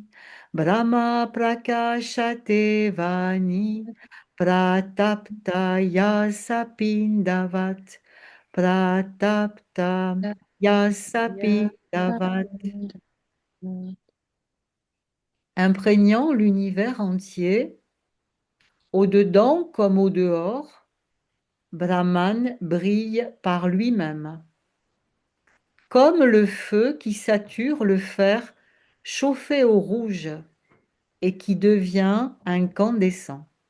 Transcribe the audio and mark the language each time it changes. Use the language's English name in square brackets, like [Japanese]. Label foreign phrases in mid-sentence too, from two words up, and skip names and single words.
[Sanskrit] ब्रह्म प्रकाशते वह्नि. प्रतप्तायसपिण्डवत्. प्रतप्तायसपिण्डवत्. [French] Imprégnant l'univers entier, au-dedans comme au-dehors, Brahman brille par lui-même, comme le feu qui sature le fer chauffé au rouge et qui devient incandescent.